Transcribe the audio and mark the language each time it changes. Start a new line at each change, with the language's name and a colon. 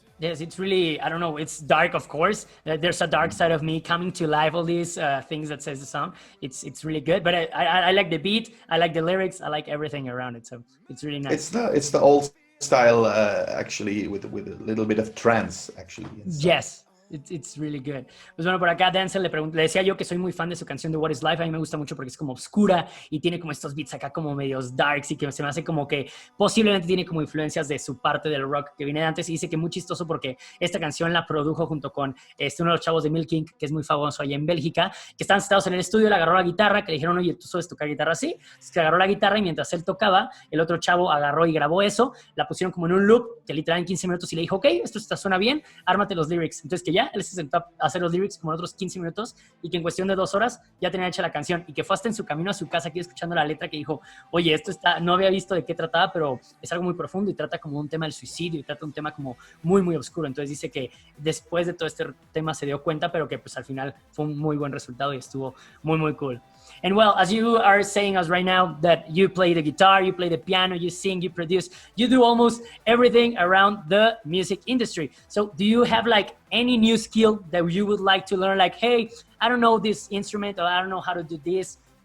English: Yes, it's really, I don't know, it's dark, of course. There's a dark side of me coming to life, all these things that says the song. It's really good, but I like the beat, I like the lyrics, I like everything around it, so it's really nice. It's the old style, actually, with a little bit of trance, actually. Yes. It's really good.
Spanish: Pues bueno, por acá Danzel le decía yo que soy muy fan de su canción de What Is Life. A mí me gusta mucho porque es como oscura y tiene como estos beats acá como medios darks y que se me hace como que posiblemente tiene como influencias de su parte del rock que viene de antes. Y dice que muy chistoso porque esta canción la produjo junto con uno de los chavos de Milk Inc., que es muy famoso allá en Bélgica, que estaban sentados en el estudio, le agarró la guitarra, que le dijeron, oye, ¿tú sabes tocar guitarra así? Entonces que agarró la guitarra y mientras él tocaba, el otro chavo agarró y grabó eso, la pusieron como en un loop, que literal en 15 minutos y le dijo, ok, esto suena bien, ármate los lyrics. Entonces que ya, él se sentó a hacer los lyrics como en otros 15 minutos y que en cuestión de 2 horas ya tenía hecha la canción y que fue hasta en su camino a su casa aquí escuchando la letra que dijo, oye, esto está, no había visto de qué trataba, pero es algo muy profundo y trata como un tema del suicidio y trata un tema como muy, muy oscuro. Entonces dice que después de todo este tema se dio cuenta, pero que pues al final fue un muy buen resultado y estuvo muy, muy cool.
English: And well, as you are saying us right now that you play the guitar, you play the piano, you sing, you produce, you do almost everything around the music industry. So do you have like any new skill that you would like to learn? Like, hey, I don't know this instrument or I don't know how to do this.